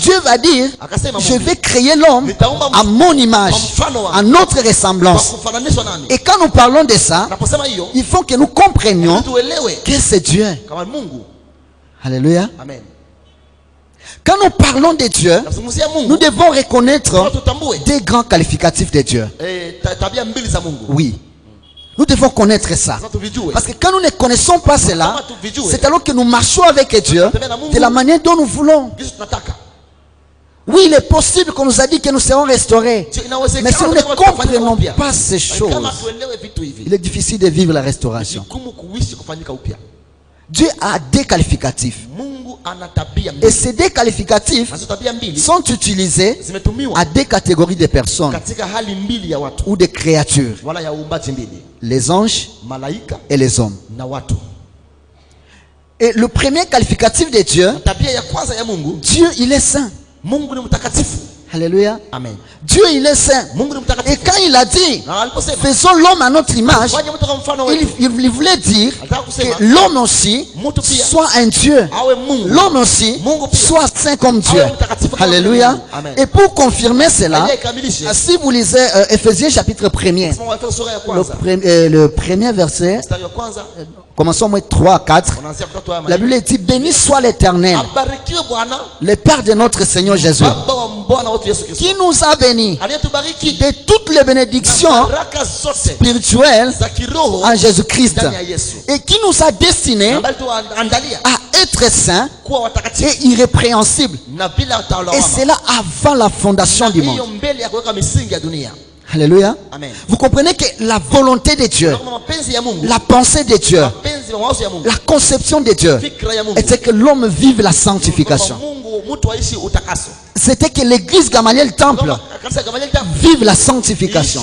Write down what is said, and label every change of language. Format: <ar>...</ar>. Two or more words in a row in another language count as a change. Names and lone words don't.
<fr>Dieu va dire,</fr> <sw>Akasema</sw> <fr>je</fr> <sw>Mungu,</sw> <fr>vais créer l'homme à mon image, à notre</fr> <sw>kwa</sw> <fr>ressemblance.</fr> <sw>kufananishwa nami.</sw> <fr>Et quand nous parlons de ça,</fr> <sw>Naposema hiyo,</sw> <fr>il faut que nous comprenions</fr> <sw>tuelewe</sw> <fr>que c'est Dieu.</fr> <sw>kama Mungu.</sw> <fr>Alléluia. Amen. Quand nous parlons de Dieu,</fr> <sw>Nazungumzia</sw> <fr>nous</fr> <sw>Mungu.</sw> <fr>devons reconnaître</fr> <sw>Tutambue</sw> <fr>des grands qualificatifs de Dieu.</fr> <sw>tabia mbili za Mungu.</sw> <fr>Oui. Nous devons connaître ça.</fr> <sw>Sasa tuvijue.</sw> <fr>Parce que quand nous ne connaissons pas cela, c'est alors que nous marchons avec Dieu de la manière dont nous voulons.</fr> <sw>Kitu tunataka.</sw> <fr>Oui, il est possible qu'on nous a dit que nous serons restaurés. Mais si nous ne comprenons pas ces choses,</fr> <sw>Kama tuelewe vitu hivi.</sw> <fr>il est difficile de vivre la restauration.</fr> <sw>Vigumu kuishi kufanyika upya.</sw> <fr>Dieu a des qualificatifs.</fr> <sw>Mungu ana tabia</sw> <fr>Et</fr> <sw>mbili.</sw> <fr>ces deux qualificatifs</fr> <sw>Nazo tabia mbili</sw> <fr>sont utilisés</fr> <sw>zimetumiwa</sw> <fr>à deux catégories de personnes</fr> <sw>katika hali mbili ya watu</sw> <fr>ou de créatures.</fr> <sw>wala ya uumbaji mbili.</sw> <fr>Les anges</fr> <sw>Malaika</sw> <fr>et les hommes.</fr> <sw>na watu.</sw> <fr>Et le premier qualificatif de Dieu,</fr> <sw>Tabia ya kwanza ya Mungu,</sw> <fr>Dieu il est saint.</fr> <sw>Mungu ni mtakatifu.</sw> <fr>Alléluia. Amen. Dieu il est saint.</fr> <sw>Mungu ni</sw> <fr>Et</fr> <sw>mtakatifu.</sw> <fr>quand il a dit,</fr> <sw>Na aliposema</sw> <fr>faisons l'homme à notre image,</fr> <sw>fanye mtu kama mfano wetu,</sw> <fr>il voulait dire</fr> <sw>alitaka kusema</sw> <fr>que l'homme aussi</fr> <sw>mtu pia</sw> <fr>soit un Dieu.</fr> <sw>awe Mungu.</sw> <fr>L'homme aussi</fr> <sw>Mungu pia</sw> <fr>soit saint comme Dieu.</fr> <sw>awe mtakatifu kama</sw> <fr>Alléluia.</fr> <sw>Mungu.</sw> <fr>Amen. Et pour confirmer cela,</fr> <sw>Aje ikamilishe.</sw> <fr>si vous lisez Ephésiens chapitre 1er,</fr> <sw>Soma Waefeso sura ya kwanza.</sw> <fr>le premier verset,</fr> <sw>Mstari wa kwanza</sw> <fr>commençons au moins 3 à 4.</fr> <sw>unaanzia kutoka haya</sw> <fr>La</fr> <sw>maneno.</sw> <fr>Bible dit, béni soit l'Éternel,</fr> <sw>Abarikiwe Bwana,</sw> <fr>le Père de notre Seigneur Jésus,</fr> <sw>Baba wa Bwana wetu Yesu Kristo.</sw> <fr>qui nous a bénis</fr> <sw>Aliyetubariki</sw> <fr>de toutes les bénédictions</fr> <sw>baraka zote</sw> <fr>spirituelles</fr> <sw>za kiroho</sw> <fr>en Jésus-Christ</fr> <sw>ndani ya Yesu.</sw> <fr>et qui nous a destinés</fr> <sw>Ambaye tuandalia</sw> <fr>à être saints</fr> <sw>kuwa watakatifu</sw> <fr>et irrépréhensibles.</fr> <sw>na bila</sw> <fr>Et</fr> <sw>lawama.</sw> <fr>cela avant la fondation du</fr> <sw>Hiyo</sw> <fr>monde.</fr> <sw>mbele ya kuweka misingi ya dunia.</sw> <fr>Alléluia. Amen. Vous comprenez que la volonté de Dieu,</fr> <sw>Kama mapenzi ya Mungu,</sw> <fr>la pensée de Dieu,</fr> <sw>mapenzi</sw> <fr>La conception de Dieu était que l'homme vive la sanctification. C'était que l'église Gamaliel Temple vive la sanctification.</fr>